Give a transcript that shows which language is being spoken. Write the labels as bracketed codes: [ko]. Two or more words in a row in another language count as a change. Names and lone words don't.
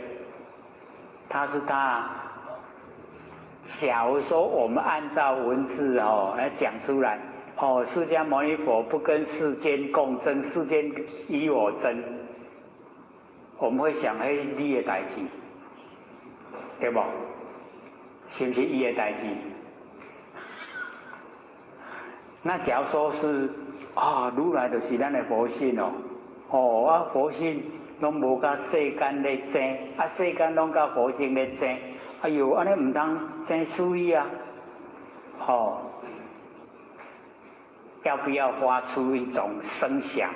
[nan] 他是他假如说我们按照文字来讲出来，释迦牟尼佛不跟世间共争，世间与我争，我们会想你的代志，对不？是不是伊的代志？那假如说是如来就是咱的佛性佛性拢无甲世间咧争，世间拢甲佛性咧争，哎呦，安尼唔通争输伊要不要发出一种声响？